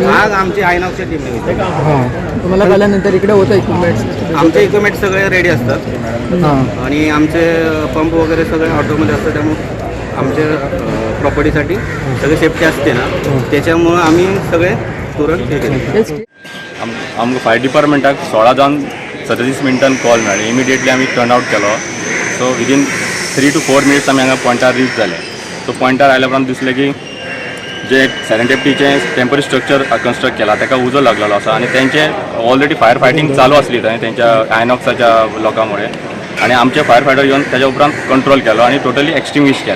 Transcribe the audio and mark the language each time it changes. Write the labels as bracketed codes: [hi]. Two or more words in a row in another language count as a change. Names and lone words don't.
[mr] आग आमची आयनॉक्सच्या टीमने तुम्हाला कळल्यानंतर इकडे होतं इक्विपमेंट्स? आमचे इक्विपमेंट सगळे रेडी असतात आणि आमचे पंप वगैरे सगळे ऑटोमध्ये असतात, त्यामुळे आमच्या प्रॉपर्टीसाठी सगळे सेफ्टी असते ना, त्याच्यामुळं आम्ही सगळे तुरंत हे केले। [kok] आमकां [en] fire departmentाक [kok] 16 जावन 37 मिनटान कॉल मेळ्ळी। इमिडिएटली आमी टर्न आउट केलो। [en] so within 3 to 4 minutes [kok] आमी हांगा पॉयंटार रीच जाले। सो पॉयंटार आयल्या उपरांत दिसलें की जे सेरेंडिपिटीचें [en] temporary structure construct [kok] केला ताका उजो लागलेलो आसा आणि तेंचे [en] already fire fighting [kok] चालू आसली थंय तेंच्या आयनॉक्साच्या लोकांमुळे, आणि आमचे [en] fire fighter [kok] येवन त्याच्या उपरांत कंट्रोल केलो आणि [en] totally extinguish [kok] केला।